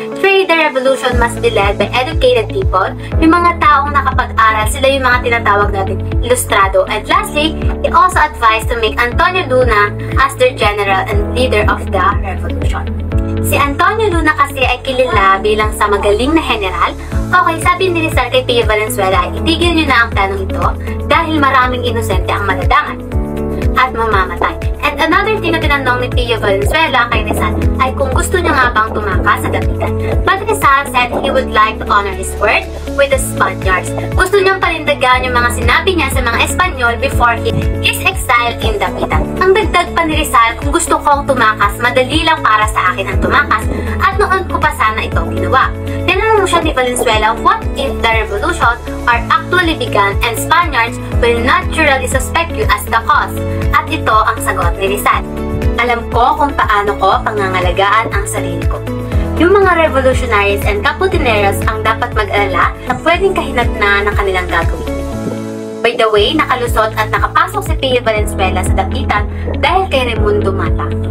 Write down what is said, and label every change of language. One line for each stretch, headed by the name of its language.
English: Three, the revolution must be led by educated people,
Filipino: yung mga taong nakapag-aral, sila yung mga tinatawag natin ilustrado.
English: And lastly, he also advised to make Antonio Luna as their general and leader of the revolution.
Filipino: Si Antonio Luna kasi ay kilala bilang sa magaling na general. Okay, sabi ni Rizal kay Pio Valenzuela, itigil nyo na ang planong ito dahil maraming inosente ang maladangan at mamamatay.
English: And another thing
Filipino: na tinanong ni Pio Valenzuela kay Rizal ay kung gusto niya nga bang tumakas sa Dapitan.
English: But Rizal said he would like to honor his word with the Spaniards.
Filipino: Gusto niyang panindagan yung mga sinabi niya sa mga Espanyol
English: before his exile in Dapitan.
Filipino: Ang dagdag pa ni Rizal, kung gusto kong tumakas, madali lang para sa akin ang tumakas at noon ko pa sana ito ginawa. Tinanong siya ni Valenzuela,
English: what if the revolution are actually begun and Spaniards will naturally suspect you as the cause?
Filipino: At ito ang sagot ni Rizal. Alam ko kung paano ko pangangalagaan ang sarili ko. Yung mga revolutionaries and caputineros ang dapat mag-alala na pwedeng kahinatnan ng kanilang gagawin. By the way, nakalusot at nakapasok si Pio Valenzuela sa Dapitan dahil kay Raimundo Mata.